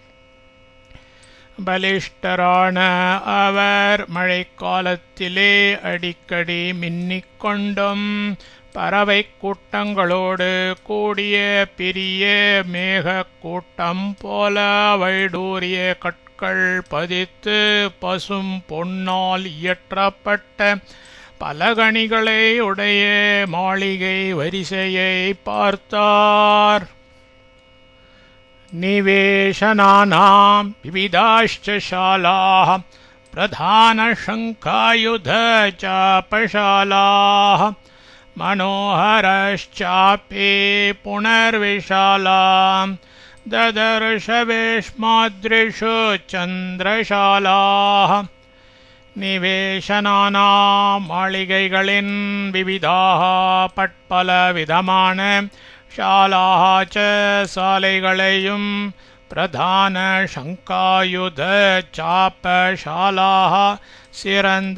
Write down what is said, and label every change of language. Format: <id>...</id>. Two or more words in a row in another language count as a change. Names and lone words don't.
<ta>பலிஷ்டரான அவர் மழைக்காலத்திலே அடிக்கடி மின்னிக்கொண்டும் பறவை கூட்டங்களோடு கூடிய பெரிய மேக கூட்டம் போல வைடூரிய கற்கள் பதித்து பசும் பொன்னால் இயற்றப்பட்ட பலகணிகளை உடைய மாளிகை வரிசையை பார்த்தார்.</ta> <sa>निवेशनानां विविधाश्च शालाः प्रधान शङ्खायुध चापशालाः मनोहरश्चापि पुनर्विशालां ददर्श वेश्मादृशु चन्द्रशालाः.</sa> <ta>நிவேஷனானாம் மாளிகைகளின் விவிதாக பட்பல விதமான</ta> <sa>शालाः च</sa> <ta>சாலைகளையும்</ta> <sa>प्रधान शङ्खायुध चापशालाः</sa> <ta>சிறந்த</ta>